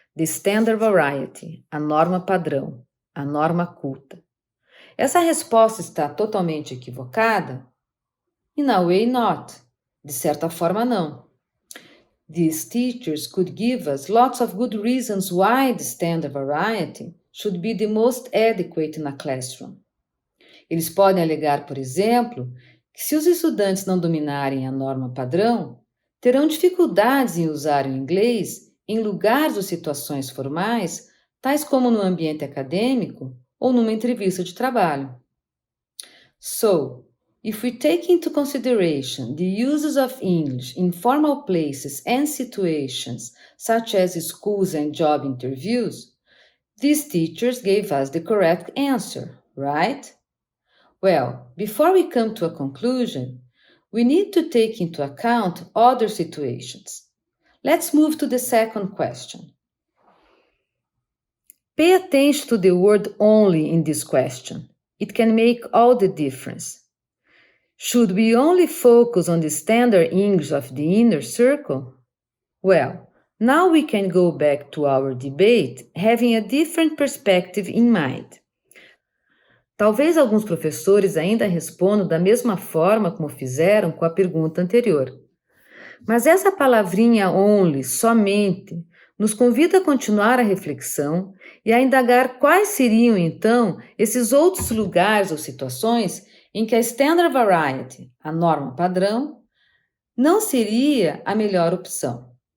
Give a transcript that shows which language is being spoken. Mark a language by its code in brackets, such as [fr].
[en] The standard variety, [pt] a norma padrão, a norma culta. Essa resposta está totalmente equivocada? [en] In a way not. [pt] De certa forma, não. [en] These teachers could give us lots of good reasons why the standard variety should be the most adequate in a classroom. [pt] Eles podem alegar, por exemplo, que se os estudantes não dominarem a norma padrão, terão dificuldades em usar o inglês em lugares ou situações formais, tais como no ambiente acadêmico ou numa entrevista de trabalho. [en] So, if we take into consideration the uses of English in formal places and situations, such as schools and job interviews, these teachers gave us the correct answer, right? Well, before we come to a conclusion, we need to take into account other situations. Let's move to the second question. Pay attention to the word only in this question. It can make all the difference. Should we only focus on the standard English of the inner circle? Well, now we can go back to our debate having a different perspective in mind. [pt] Talvez alguns professores ainda respondam da mesma forma como fizeram com a pergunta anterior. Mas essa palavrinha only, somente, nos convida a continuar a reflexão e a indagar quais seriam, então, esses outros lugares ou situações em que a [en] standard variety, [pt] a norma padrão, não seria a melhor opção.